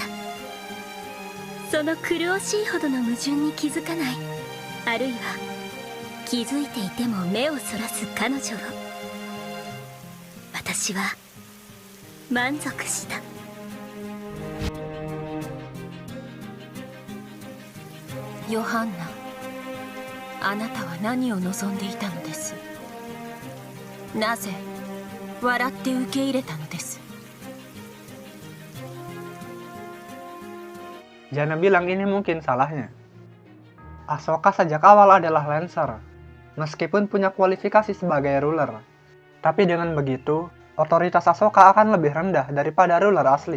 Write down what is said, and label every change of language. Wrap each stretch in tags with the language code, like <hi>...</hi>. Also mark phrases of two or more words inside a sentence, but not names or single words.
<ja>その苦しいほどの矛盾に気づかない、あるいは気づいていても目をそらす彼女を私は満足した。ヨハンナ、あなたは何を望んでいたのです。なぜ笑って受け入れたのです。</ja> <id>Jana bilang ini mungkin salahnya. Ahsoka sejak awal adalah Lancer, meskipun punya kualifikasi sebagai ruler. Tapi dengan begitu, otoritas Ahsoka akan lebih rendah daripada ruler asli.</id>